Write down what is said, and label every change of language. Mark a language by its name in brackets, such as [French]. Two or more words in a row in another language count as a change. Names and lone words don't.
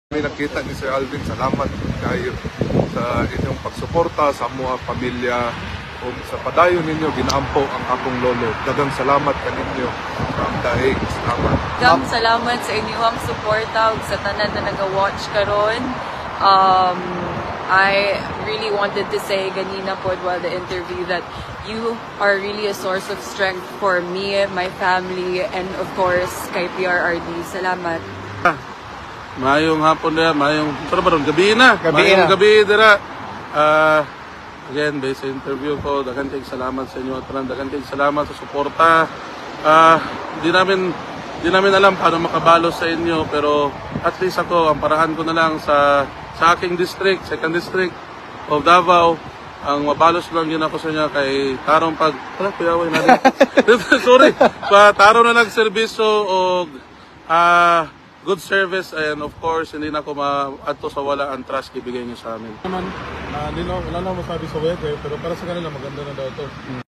[Cebuano] May nakita ni Sir Alvin, salamat kayo sa inyong pagsuporta sa mga pamilya o sa padayon ninyo ginaampo ang akong lolo. Daghang salamat kaninyo ang dahig. Salamat. Salamat sa inyong suporta ug sa tanan na naga-watch karon. [English] I really wanted to say ganina po while the interview that you are really a source of strength for me, my family, and of course kay PRRD. [Cebuano] Salamat. Mayong hapon na, mayong gabi na. Mayong gabi dira. Again, based sa interview ko, daghang salamat sa inyo at daghang salamat sa suporta. [Filipino] Di namin alam paano makabalo sa inyo, pero at least ako, ang parahan ko na lang sa aking district, 2nd District of Davao, ang mabalos lang yun ako sa inyo kay tarong kuyaway na sorry, tarong na nagserbisyo o [English] good service, and of course [Filipino] hindi na ako ma-adto sa wala ang trust ibigay niyo sa amin. Wala na masabi sa weather, pero para sa kanila maganda na daw to.